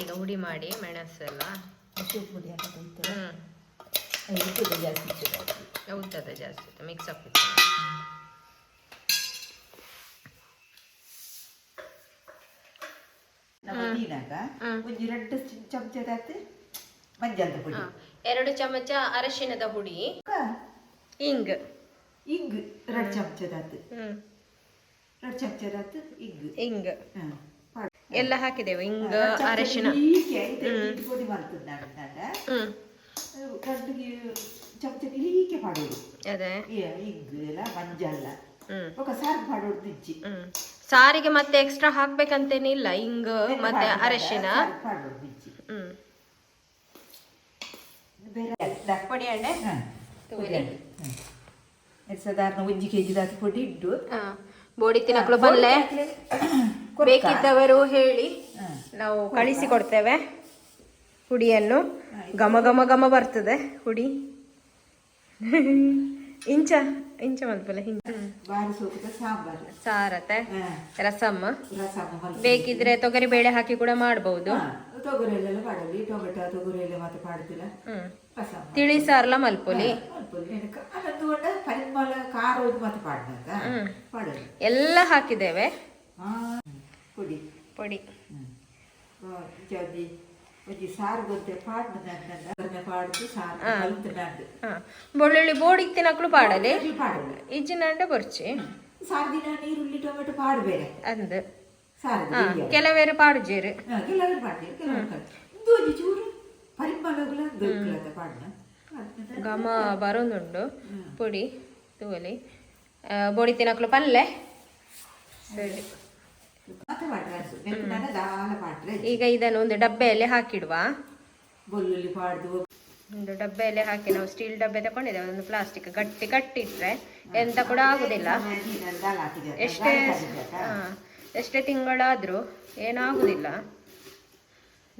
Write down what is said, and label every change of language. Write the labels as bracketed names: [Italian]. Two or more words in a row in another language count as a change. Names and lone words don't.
[Kannada] ಈಗ ಹುಡಿ ಮಾಡಿ ಮೆಣಸೆಲ್ಲ ಉದ್ದದ ಜಾಸ್ತಿ ಮಿಕ್ಸ್ ಅಪ್ ಇತ್ತು. ಎರಡು ಚಮಚ ಅರಶಿನದ ಹುಡಿ, ಇಂಗ್ ಇಂಗ್ 2 ಚಮಚದ ಇಂಗ್ ಎಲ್ಲ ಹಾಕಿದೆವು. ಇಂಗ್ ಅರಶಿನ ಅದೇ ಸಾರಿಗೆ ಮತ್ತೆ ಎಕ್ಸ್ಟ್ರಾ ಹಾಕ್ಬೇಕಂತೇನಿಲ್ಲ. ಇಂಗ್ ಮತ್ತೆ ಅರಶಿನ ಪುಡಿ ಅಂಡೆ ಸಾಧಾರಣ 1 kg ದಾಟಿ ಪುಡಿ ಇಟ್ಟು [Tulu] ಬೋಡಿ ತಿನ್ನಕ್ಲು ಬಲ್ಲೆ [Kannada] ಬೇಕಿದ್ದವರು ಹೇಳಿ ನಾವು ಕಳಿಸಿ ಕೊಡ್ತೇವೆ. ಹುಡಿಯನ್ನು ಘಮ ಘಮ ಘಮ ಬರ್ತದೆ ಹುಡಿ. [Tulu] ಇಂಚ ಇಂಚ ಮಲ್ಪಲ್ಲ ಸಾರತೆ [Kannada] ರಸಮ್ ಬೇಕಿದ್ರೆ ತೊಗರಿ ಬೇಳೆ ಹಾಕಿ ಕೂಡ ಮಾಡಬಹುದು. [Tulu] ತಿಳಿ ಸಾರ್ಲ ಮಲ್ಪೊಲಿ [Kannada] ಎಲ್ಲ ಹಾಕಿದ್ದೇವೆ. [Tulu] ಪುಡಿ ಬೆಳ್ಳುಳ್ಳಿ ಬೋಡಿ ತಿನ್ನಕ್ಲು ಪಾಡಲಿ ಇಜ್ಜಿನಂಡ ಬರ್ಚಿ ಈರುಳ್ಳಿ ಟೊಮೆಟೊ ಪಾಡು ಬೇರೆ ಅಂದ್ ಕೆಲವೇರು ಪಾಡುಜೇರು ಘಮ ಬರೋದುಂಡು ಪುಡಿ ತೂಲಿ ಬೋಡಿ ತಿನ್ನಕ್ಲು ಪಲ್ಲೆ ಸರಿ. [Kannada] ಈಗ ಇದನ್ನು ಒಂದು ಡಬ್ಬೆಯಲ್ಲಿ ಹಾಕಿಡುವ. ಒಂದು ಡಬ್ಬೆಯಲ್ಲಿ ಹಾಕಿ ನಾವು ಸ್ಟೀಲ್ ಡಬ್ಬೆ ತಗೊಂಡಿದ್ದೇವೆ. ಒಂದು ಪ್ಲಾಸ್ಟಿಕ್ ಗಟ್ಟಿ ಗಟ್ಟಿ ಇಟ್ರೆ ಎಂತ ಕೂಡ ಆಗುದಿಲ್ಲ. ಎಷ್ಟೇ ತಿಂಗಳಾದ್ರೂ ಏನಾಗುದಿಲ್ಲ.